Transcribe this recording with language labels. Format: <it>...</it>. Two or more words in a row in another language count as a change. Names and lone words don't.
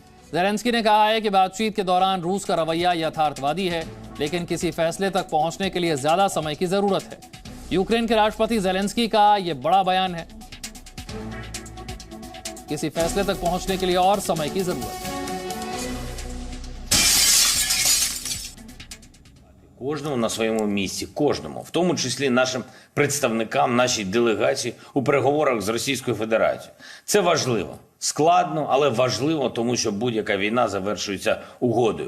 <hi>ज़ेलेंस्की ने कहा है कि बातचीत के दौरान रूस का रवैया यथार्थवादी है, लेकिन किसी फैसले तक पहुंचने के लिए ज्यादा समय की जरूरत है। यूक्रेन के राष्ट्रपति ज़ेलेंस्की का यह बड़ा बयान है। किसी फैसले तक पहुंचने के लिए और समय की जरूरत है।</hi> <uk>Кожному на своєму місці, кожному, в тому числі нашим представникам, нашій делегації у переговорах з Російською Федерацією. Це важливо. Складно, але важливо, тому що будь-яка війна завершується угодою.</uk>